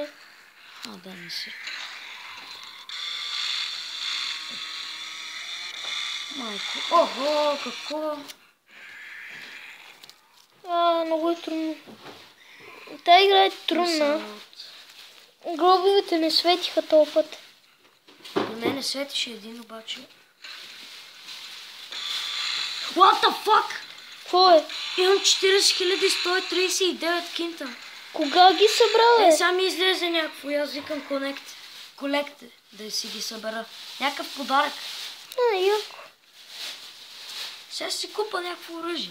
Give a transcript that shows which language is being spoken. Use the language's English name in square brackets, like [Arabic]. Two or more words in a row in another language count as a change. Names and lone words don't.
[Bulgarian] Да, не си. Майко. Ого, какво? Много е трудно. Тая игра е трудна. Гробовете не светиха този път. На мен не светише един обаче. [English] What the fuck? [Bulgarian] Какво е? Имам 40 139 кинта. Кога ги събра, бе? Сега ми излезе някакво и аз викам колект да си ги събера. Някакъв подарък. Яко. Сега ще си купа някакво оръжие.